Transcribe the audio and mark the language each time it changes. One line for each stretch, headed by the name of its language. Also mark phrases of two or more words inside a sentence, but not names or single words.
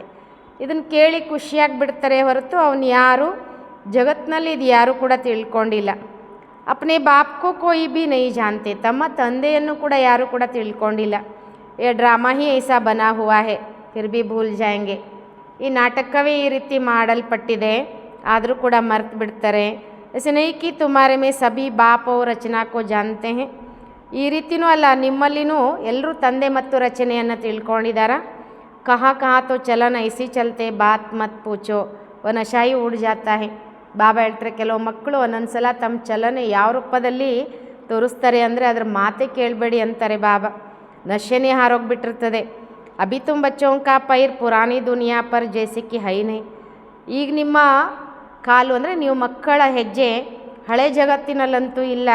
Kannada: ಇದನ್ನು ಕೇಳಿ ಖುಷಿಯಾಗಿ ಬಿಡ್ತಾರೆ ಹೊರತು ಅವನು ಯಾರು ಜಗತ್ತಿನಲ್ಲಿ ಇದು ಯಾರು ಕೂಡ ತಿಳ್ಕೊಂಡಿಲ್ಲ.
Hindi: अपने बापको कोई भी नहीं जानते,
Kannada: ತಮ್ಮ ತಂದೆಯನ್ನು ಕೂಡ ಯಾರು ಕೂಡ ತಿಳ್ಕೊಂಡಿಲ್ಲ.
Hindi: ये ड्रामा ही ऐसा बना हुआ है फिर भी भूल जाएंगे.
Kannada: ಈ ನಾಟಕವೇ ಈ ರೀತಿ ಮಾಡಲ್ಪಟ್ಟಿದೆ, ಆದರೂ ಕೂಡ ಮರ್ತು ಬಿಡ್ತಾರೆ.
Hindi: ऐसे नहीं कि तुम्हारे में सभी बाप और रचना को जानते हैं.
Kannada: ಈ ರೀತಿಯೂ ಅಲ್ಲ, ನಿಮ್ಮಲ್ಲಿನೂ ಎಲ್ಲರೂ ತಂದೆ ಮತ್ತು ರಚನೆಯನ್ನು ತಿಳ್ಕೊಂಡಿದ್ದಾರ.
Hindi: कहाँ कहाँ तो चलन ऐसी चलते बात मत पूछो वो नशा ही उड़ जाता है.
Kannada: ಬಾಬಾ ಹೇಳ್ತಾರೆ, ಕೆಲವು ಮಕ್ಕಳು ಒಂದೊಂದು ಸಲ ತಮ್ಮ ಚಲನೆ ಯಾವ ರೂಪದಲ್ಲಿ ತೋರಿಸ್ತಾರೆ ಅಂದರೆ ಅದ್ರ ಮಾತೇ ಕೇಳಬೇಡಿ ಅಂತಾರೆ ಬಾಬಾ. ನಶೆನೇ ಹಾರೋಗ್ಬಿಟ್ಟಿರ್ತದೆ.
Hindi: अभी तुम बच्चों का पैर पुरानी दुनिया पर जैसे कि है नहीं.
Kannada: ಈಗ ನಿಮ್ಮ ಕಾಲು ಅಂದರೆ ನೀವು ಮಕ್ಕಳ ಹೆಜ್ಜೆ ಹಳೆ ಜಗತ್ತಿನಲ್ಲಂತೂ ಇಲ್ಲ.